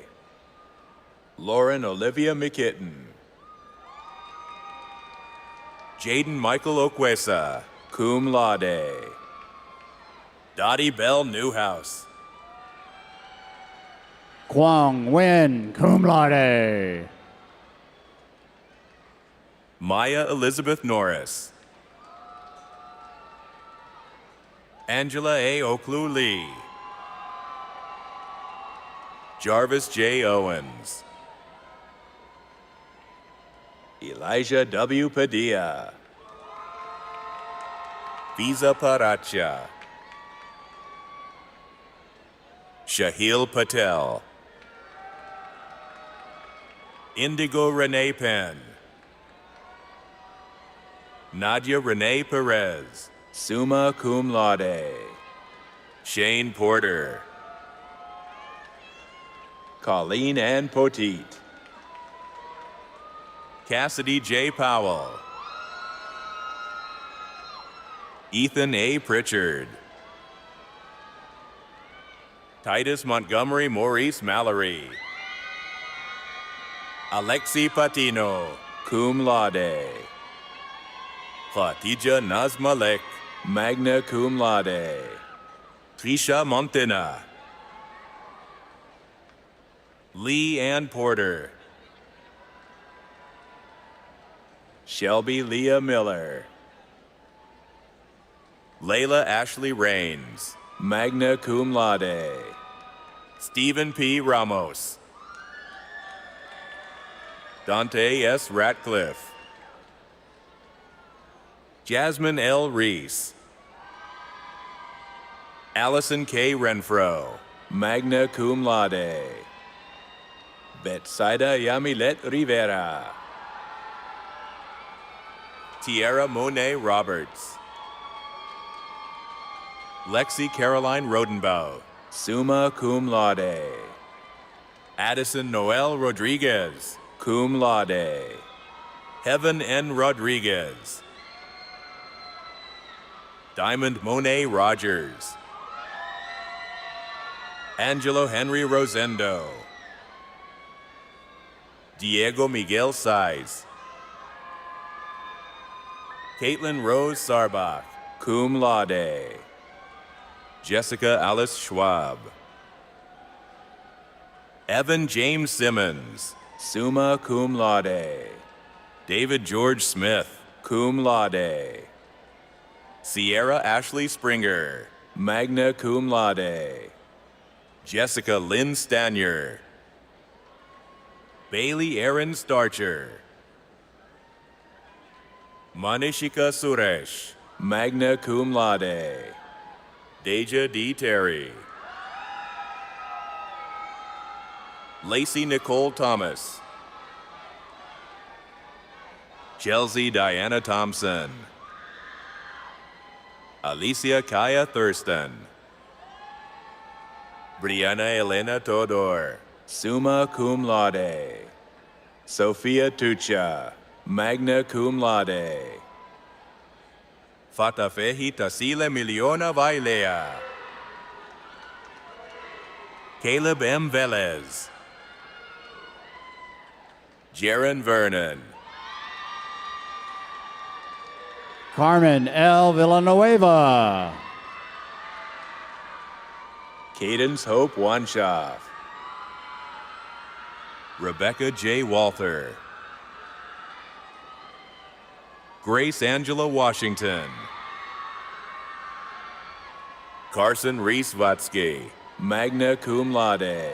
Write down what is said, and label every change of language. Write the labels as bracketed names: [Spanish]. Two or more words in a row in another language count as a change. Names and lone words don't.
[English] Lauren Olivia McKitten. Jaden Michael Okwesa, [Latin] cum laude. [English] Dottie Bell Newhouse. Kwang Nguyen, [Latin] cum laude. [English] Maya Elizabeth Norris. Angela A. Oklu Lee. Jarvis J. Owens. Elijah W. Padilla. Visa Paracha. Shahil Patel. Indigo Renee Penn. Nadia Renee Perez, [Latin] summa cum laude. [English] Shane Porter. Colleen Ann Poteet. Cassidy J. Powell. Ethan A. Pritchard. Titus Montgomery Maurice Mallory. Alexi Patino, [Latin] cum laude. [English] Khatija Nazmalek, [Latin] magna cum laude. [English] Trisha Montena. Lee Ann Porter. Shelby Leah Miller. Layla Ashley Rains, [Latin] magna cum laude. [English] Stephen P. Ramos. Dante S. Ratcliffe. Jasmine L. Reese. Allison K. Renfro, [Latin] magna cum laude. [English] Betsaida Yamilet Rivera. Tierra Monet Roberts. Lexi Caroline Rodenbaugh, [Latin] summa cum laude. [English] Addison Noel Rodriguez, [Latin] cum laude. [English] Heaven N. Rodriguez. Diamond Monet Rogers. Angelo Henry Rosendo. Diego Miguel Saiz. Caitlin Rose Sarbach, [Latin] cum laude. [English] Jessica Alice Schwab. Evan James Simmons, [Latin] summa cum laude. [English] David George Smith, [Latin] cum laude. [English] Sierra Ashley Springer, [Latin] magna cum laude. [English] Jessica Lynn Stanier. Bailey Aaron Starcher. Manishika Suresh, [Latin] magna cum laude. [English] Deja D. Terry. Lacey Nicole Thomas. Chelsea Diana Thompson. Alicia Kaya Thurston. Brianna Elena Todor, [Latin] summa cum laude. [English] Sophia Tucha, [Latin] magna cum laude. [English] Fatafehi Tasila Miliona Vailea. Caleb M. Velez. Jaron Vernon. Carmen L. Villanueva. Cadence Hope Wanshoff. Rebecca J. Walther. Grace Angela Washington. Carson Reese Vatsky, [Latin] magna cum laude.